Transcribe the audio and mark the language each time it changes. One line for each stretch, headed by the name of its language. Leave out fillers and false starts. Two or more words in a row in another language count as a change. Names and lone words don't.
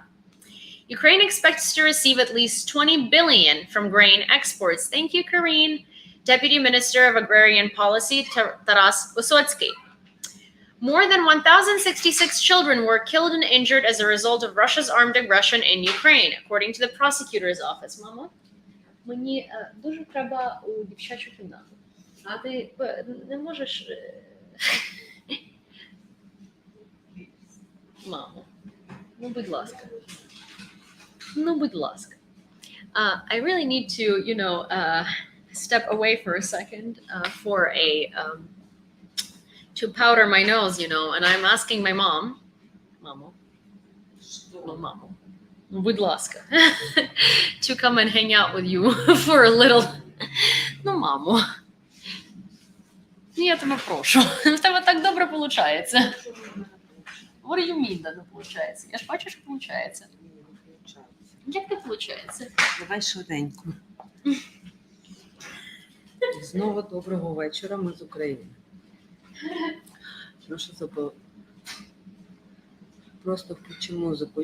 English: Ukraine expects to receive at least $20 billion from grain exports. Thank you, Karine. Deputy Minister of Agrarian Policy, Taras Wysotsky. More than 1,066 children were killed and injured as a result of Russia's armed aggression in Ukraine, according to the prosecutor's office.
Ukrainian: Mama, мені дуже треба у дівчачу кімнату. А ти не можеш... Мамо, ну будь ласка. Ну будь ласка.
English: I really need to, step away for a second for to powder my nose, and I'm asking my mom,
Ukrainian: Mamo, будь ласка,
English: to come and hang out with you for a little.
Ukrainian: Ну, мамо, я тебе прошу, в тебе так добре виходить.
English: What do you mean, that
Ukrainian: не виходить? Я ж бачу, що виходить. Як не виходить? Давай швиденько. Знову доброго вечора, ми з України. Ну, що забув? Просто включи музику.